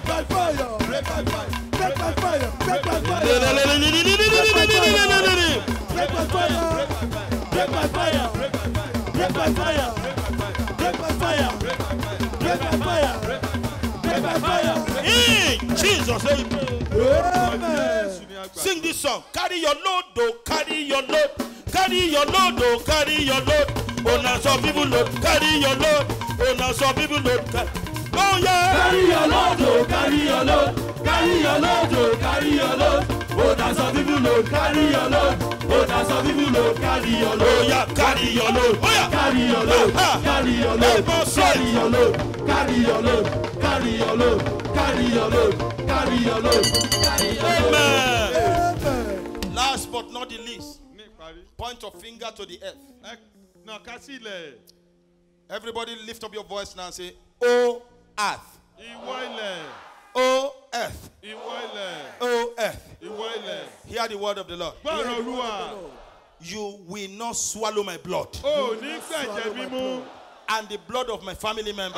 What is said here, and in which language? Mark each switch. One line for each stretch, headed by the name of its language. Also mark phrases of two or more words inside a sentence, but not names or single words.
English: Break by fire. Break by fire. Break by fire. Break by fire. Break Break by fire. Break by fire. Break by fire. Break by fire. Break by fire. Break by fire. In Jesus' name. Amen. Sing this song. Carry your load, oh, carry your load. Carry your load, oh, carry your load. Oh, now some people load. Carry your load. Oh, now some people load. Oh, yeah. Carry your load, oh, carry your load. Carry your load, oh, carry your load. Oh, now some people load, carry your load. Oh, now some people load, carry your load. Oh, yeah, carry your load. Oh, yeah. Carry your load, carry your load, carry your load, carry your load, carry your load, carry your load, carry your load, carry your load. Amen. Amen. Last but not the least, point your finger to the earth. Everybody lift up your voice now and say, oh, earth. Oh, earth. Oh, earth. Hear the word of the Lord. You will not swallow my blood and the blood of my family members.